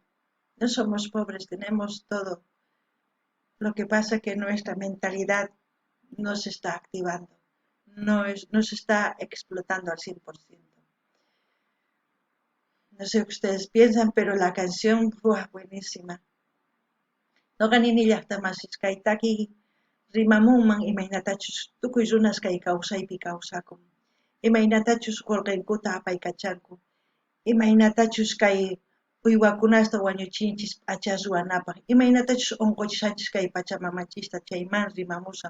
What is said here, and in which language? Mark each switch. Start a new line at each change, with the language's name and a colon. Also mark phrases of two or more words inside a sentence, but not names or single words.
Spanish: No somos pobres, tenemos todo. Lo que pasa es que nuestra mentalidad no se está activando, no se está explotando al 100%. No sé qué ustedes piensan, pero la canción fue buenísima.
Quechua: No ganini llaqtamasis kaytaki rimamunman imaynatachus tukuy runas kay kawsaypi kawsakun. Imaynatachus qullqinkuta apaykachanku. Imaynatachus kay uywakunasta wañuchinchis p'acha ruwanapaq. Imaynatachus unquychanchis kay pachamamachista chayman rimamusan.